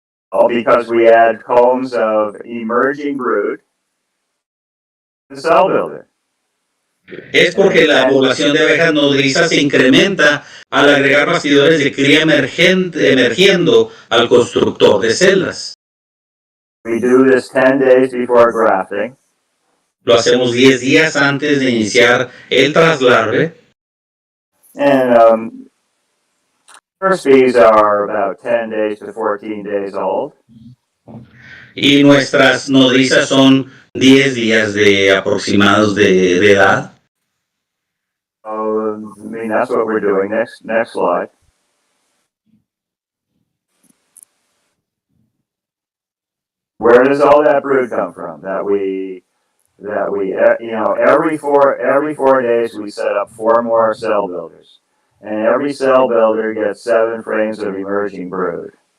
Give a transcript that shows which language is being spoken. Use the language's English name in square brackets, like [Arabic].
[English] All because we add combs of emerging brood to the cell builder. [Spanish] Es porque la población de abejas nodrizas se incrementa al agregar bastidores de cría emergiendo al constructor de celdas. [English] We do this 10 days before grafting. [Spanish] Lo hacemos 10 días antes de iniciar el traslarve. [English] And First bees are about 10 days to 14 days old. [Spanish] Y nuestras nodrizas son 10 días de aproximados de edad. [English] I mean, that's what we're doing. Next slide. Where does all that brood come from? That we every 4 days we set up 4 more cell builders, and every cell builder gets 7 frames of emerging brood.